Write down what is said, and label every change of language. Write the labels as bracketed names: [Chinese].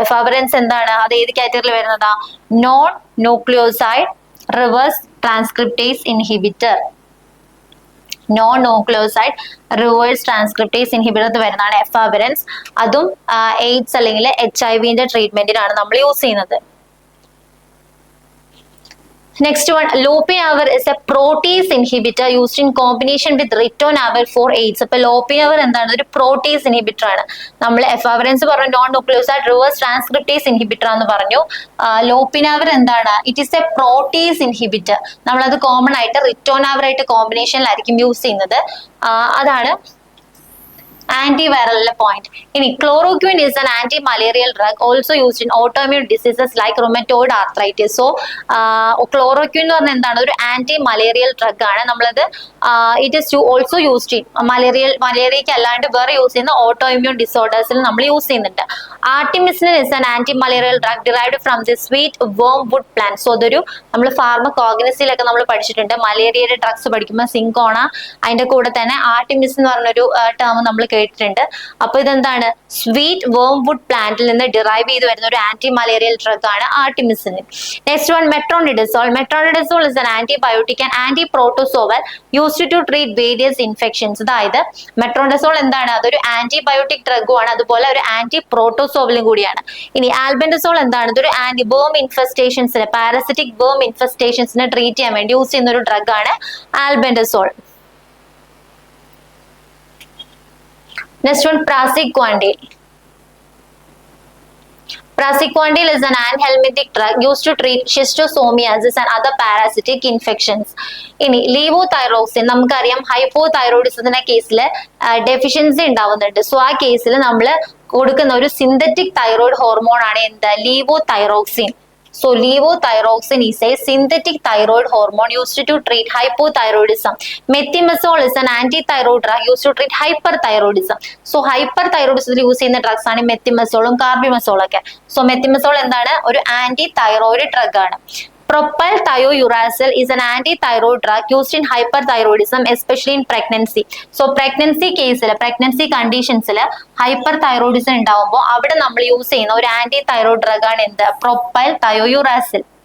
[Malayalam] എഫാവറൻസ് എന്താണ്, അത് ഏത് കാറ്റഗറിയിൽ വരുന്നതാ, non nucleoside reverse transcriptase inhibitor. Non nucleoside reverse transcriptase inhibitor വരുന്നതാണ് എഫാവറൻസ്. അതും AIDS അല്ലെങ്കിൽ HIV ട്രീറ്റ്മെന്റിനാണ് നമ്മൾ യൂസ് ചെയ്യുന്നത്. [English] Next one, lopinavir is a protease inhibitor used in combination with ritonavir for AIDS. [Malayalam] അപ്പോൾ lopinavir എന്താണ്, ഒരു protease inhibitor ആണ്. നമ്മൾ എഫാവറൻസ് പറഞ്ഞു, non nucleoside reverse transcriptase inhibitor എന്ന് പറഞ്ഞു. ലോപ്പിനാവർ എന്താണ്, [English] It is a protease inhibitor. [Malayalam] നമ്മളത് കോമൺ ആയിട്ട് റിറ്റോനാവർ ആയിട്ട് കോമ്പിനേഷനിലായിരിക്കും യൂസ് ചെയ്യുന്നത്. അതാണ് antiviral point. [English] ഇനി chloroquine is an anti-malarial drug also used in autoimmune diseases like rheumatoid arthritis. [Malayalam] So chloroquine എന്ന് പറഞ്ഞാൽ എന്താണ്, ഒരു anti-malarial drug ആണ്. നമ്മളത് [English] it is also used in [Malayalam] മലേറിയക്ക് അല്ലാണ്ട് വേറെ യൂസ് ചെയ്യുന്ന autoimmune disorders നമ്മൾ യൂസ് ചെയ്യുന്നുണ്ട്. [English] Artemisinin is an anti-malarial drug derived from the sweet wormwood plant. [Malayalam] So അതൊരു നമ്മൾ ഫാർമകോഗ്നസിയിലൊക്കെ നമ്മൾ പഠിച്ചിട്ടുണ്ട്, മലേറിയയുടെ ഡ്രഗ്സ് പഠിക്കുമ്പോൾ സിങ്കോണ, അതിന്റെ കൂടെ തന്നെ ആർട്ടിമിസിൻ എന്ന് പറഞ്ഞൊരു ടേം നമ്മൾ കേട്ടിട്ടുണ്ട്. അപ്പൊ ഇതെന്താണ്, സ്വീറ്റ് വേംവുഡ് പ്ലാന്റിൽ നിന്ന് ഡിറൈവ് ചെയ്ത് വരുന്ന ഒരു ആന്റി മലേറിയൽ ഡ്രഗ് ആണ് artemisinin. [English] Next one, metronidazole. Metronidazole is an antibiotic and anti protozoal used to treat various infections. [Malayalam] അതായത് മെട്രോണിഡസോൾ എന്താണ്, അതൊരു ആന്റിബയോട്ടിക് ഡ്രഗും ആണ്, അതുപോലെ ഒരു ആന്റി പ്രോട്ടോസോവലും കൂടിയാണ്. ഇനി ആൽബൻഡസോൾ എന്താണ്, ഇതൊരു ആന്റി ബേം ഇൻഫെസ്റ്റേഷൻസിന്, പാരസിറ്റിക് ബേം ഇൻഫെസ്റ്റേഷൻസിനെ ട്രീറ്റ് ചെയ്യാൻ വേണ്ടി യൂസ് ചെയ്യുന്ന ഒരു ഡ്രഗ് ആണ് albendazole. [English] Next one, praziquantel. Praziquantel is an anhelmintic drug used to treat schistosomiasis and other parasitic infections. [Malayalam] ഇനി ലീവോതൈറോക്സിൻ, നമുക്കറിയാം ഹൈപ്പോതൈറോയിഡിസത്തിന്റെ കേസിൽ ഡെഫിഷ്യൻസി ഉണ്ടാവുന്നുണ്ട്. സോ ആ കേസിൽ നമ്മൾ കൊടുക്കുന്ന ഒരു സിന്തറ്റിക് തൈറോയിഡ് ഹോർമോൺ ആണ് എന്ത്, ലീവോതൈറോക്സിൻ. [English] So levothyroxine is a synthetic thyroid hormone used to treat hypothyroidism. Methimazole is an anti-thyroid drug used to treat hyperthyroidism. [Malayalam] So hyperthyroidism use ചെയ്യുന്ന ഡ്രഗ്സ് ആണ് മെത്തിമസോളും കാർബിമസോളും ഒക്കെ. സോ മെത്തിമസോൾ എന്താണ്, ഒരു ആന്റി തൈറോയിഡ് ഡ്രഗ് ആണ്. [English] Propyl thiouracil is an anti-thyroid drug used in hyperthyroidism, especially in pregnancy. [Malayalam] So pregnancy കേസിൽ, pregnancy conditions hyperthyroidism ഉണ്ടാവുമ്പോൾ അവിടെ നമ്മൾ യൂസ് ചെയ്യുന്ന ഒരു ആന്റി തൈറോയിഡ് ഡ്രഗ് ആണ് എന്ത്, propyl thiouracil.